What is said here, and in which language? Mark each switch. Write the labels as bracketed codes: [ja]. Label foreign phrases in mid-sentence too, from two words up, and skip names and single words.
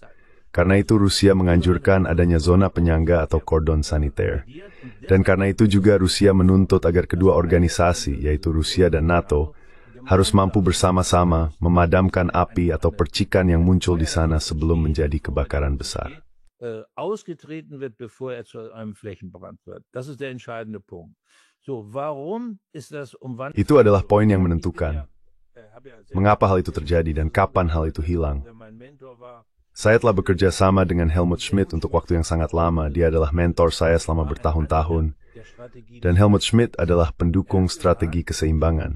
[id] Karena itu Rusia menganjurkan adanya zona penyangga atau kordon saniter. Dan karena itu juga Rusia menuntut agar kedua organisasi, yaitu Rusia dan NATO, harus mampu bersama-sama memadamkan api atau percikan yang muncul di sana sebelum menjadi kebakaran besar. [de] ausgetreten wird, bevor er zu einem Flächenbrand wird. Das ist der entscheidende Punkt. So, warum ist das [id] Itu adalah poin yang menentukan. Mengapa hal itu terjadi dan kapan hal itu hilang? Saya telah bekerja sama dengan Helmut Schmidt untuk waktu yang sangat lama. Dia adalah mentor saya selama bertahun-tahun. Dan Helmut Schmidt adalah pendukung strategi keseimbangan.